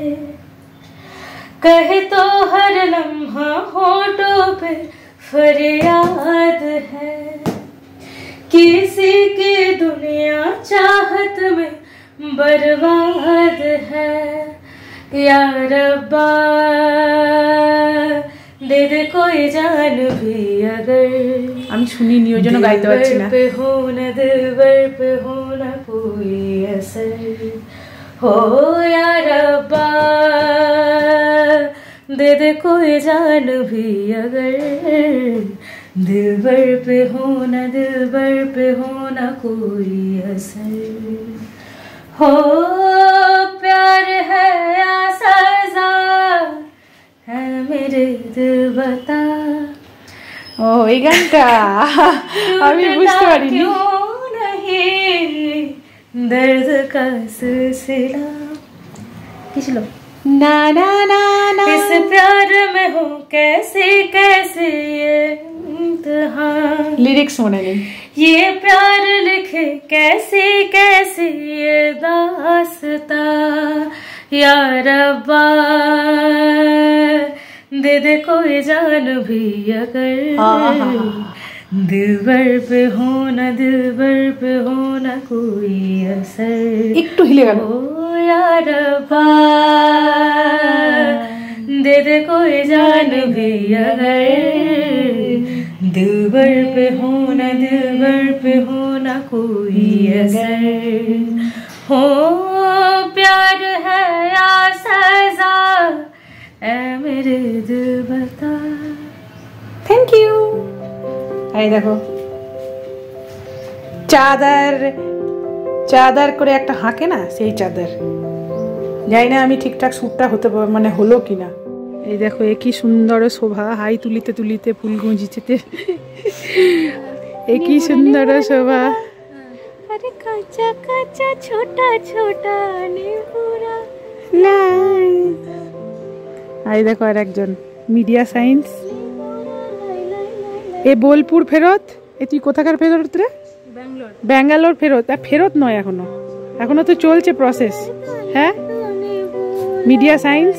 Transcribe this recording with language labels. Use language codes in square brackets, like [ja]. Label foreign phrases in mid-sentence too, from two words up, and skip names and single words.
[hi] कहे तो हर लम्हा होठों पे फरियाद है, किसी की दुनिया चाहत में बर्बाद है, या रब्बा दे दे कोई जान भी अगर, [bn] আমি শুনিনি ওই জন্য গাইতে পারছি না। [hi] पे हो न दिलबर पे हो न कोई असर, हो या रब्बा दे दे कोई जान भी अगर, दिलबर पे हो न दिलबर पे हो न कोई असर, हो प्यार है या सजा है मेरे दिल बता। [bn] ও এই গানটা আমি বুঝতে পারিনি। [hi] क्यों नहीं दर्द का सिलसिला, किस लो [bn] না না না না, [hi] इस प्यार में हो कैसे कैसे ये इम्तिहान, [bn] লিরিক্স মনে নেই। [hi] ये प्यार लिखे कैसे कैसे ये दास्ता, या रब्बा दे दे कोई जान भी अगर, दिलबर पे हो न दिलबर पे हो न कोई असर, [bn] একটু হিলে গেল। [hi] ओ या रब्बा दे दे कोई जान भी अगर, दिलबर पे हो न दिलबर पे हो न कोई असर, हो प्यार है या सजा ऐ मेरे दिल बता। [en] thank you. [bn] এই দেখো চাদর, চাদর করে একটা হাঁকে না, সেই চাদর। জানি না আমি ঠিকঠাক শ্যুটটা হতে মানে হলো কিনা। এই দেখো এ কি সুন্দর শোভা, হাই তুলিতে তুলিতে ফুল গুঁজিতে, এ কি সুন্দর শোভা। [hi] अरे कच्चा कच्चा छोटा छोटा नींबूरा। [bn] এই দেখো আর একজন [en] media science. [bn] এ বোলপুর ফেরত। এ তুই কোথাকার ফেরত রে? ব্যাঙ্গালোর। ব্যাঙ্গালোর ফেরত। আর ফেরত নয়, এখনো এখনো তো চলছে প্রসেস। হ্যাঁ, [en] media science.